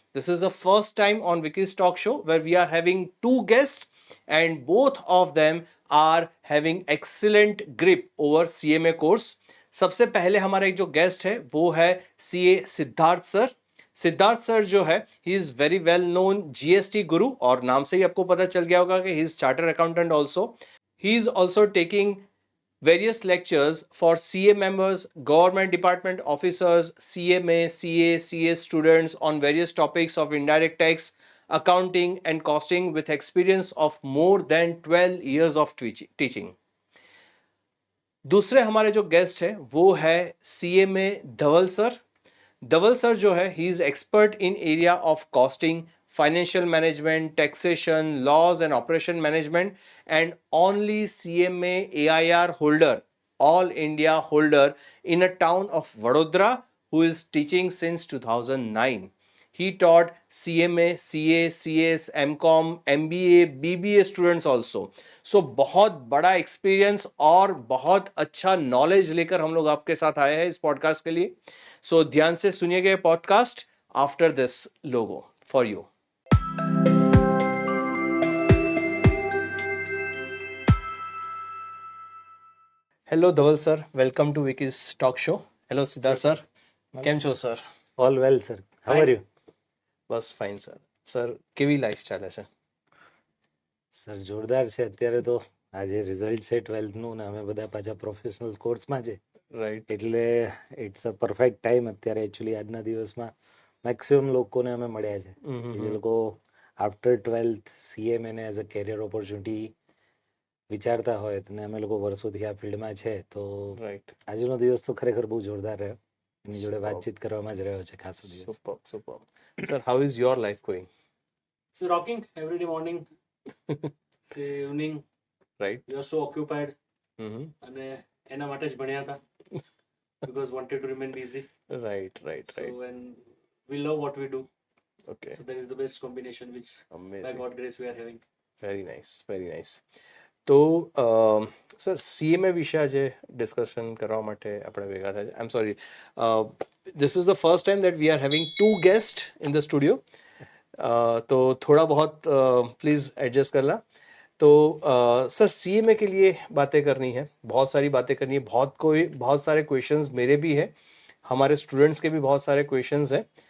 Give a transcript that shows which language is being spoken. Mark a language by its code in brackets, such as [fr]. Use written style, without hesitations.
[en] This is the first time on Vicky's talk show where we are having two guest and both of them are having excellent grip over CMA course. [hi] सबसे पहले हमारा एक जो guest है वो है CA Siddharth sir. Siddharth sir जो है [en] he is very well known GST guru, [hi] और नाम से ही आपको पता चल गया होगा कि [en] He is chartered accountant also. He is also taking various lectures for CA members, government department officers, CMA, CA, CA students on various topics of indirect tax, accounting and costing with experience of more than 12 years of teaching. [hi] दूसरे हमारे जो guest है वो है CMA धवल sir. [en] Dhaval sir जो है he is expert in area of costing, financial management, taxation, laws and operation management, and only CMA AIR holder, all India holder in a town of Vadodara, who is teaching since 2009. He taught CMA, CA, CS, MCOM, MBA, BBA students also. [hi] So बहुत बड़ा experience और बहुत अच्छा knowledge लेकर हम लोग आपके साथ आए हैं इस पॉडकास्ट के लिए। सो ध्यान से सुनिएगा ये podcast [en] After this logo for you. [gu] Hello Dhaval sir, [en] Welcome to Vicky's talk show. [gu] Hello Siddharth sir, કેમ છો sir? [en] All well sir, how are you? [gu] Bus fine sir. Sir કેવી લાઈફ ચાલે છે? સર જોરદાર છે. અત્યારે તો આજે રિઝલ્ટ છે 12th નું ને અમે બધા પાછા પ્રોફેશનલ કોર્સમાં છે, [en] Right. [gu] એટલે [en] it's a perfect time [gu] અત્યારે. એકચ્યુઅલી આજના દિવસમાં મેક્સિમમ લોકોને અમે મળ્યા છે કે જે લોકો આફ્ટર 12th CMA ને [en] as a career opportunity [gu] વિચારતા હોય, અને અમે લોકો વર્ષોથી આ ફિલ્ડમાં છે, તો [en] Right. [gu] આજનો દિવસ તો ખરેખર બહુ જોરદાર રહ્યો. એની જોડે વાતચીત કરવામાં જ રહ્યો છે ખાસો દિવસ. [en] Super super. Sir, how is your life going? So rocking every day morning, say evening, right. we are so occupied [gu] અને એના માટે જ ભણ્યા હતા [en] because wanted to remain busy. Right right So right. and we love what we do. Okay, So that is the best combination which by amazing. God grace we are having. Very nice, very nice. [gu] તો sir, CMA વિશે આજે discussion કરવા માટે આપણે ભેગા થયા છે. [en] I am sorry, this is the first time that we are having two guest in the studio. [hi] तो थोड़ा बहुत प्लीज़ एडजस्ट करना। तो सर, CMA के लिए बातें करनी है, बहुत सारी बातें करनी है, बहुत सारे क्वेश्चंस मेरे भी हैं, हमारे स्टूडेंट्स के भी बहुत सारे क्वेश्चंस हैं।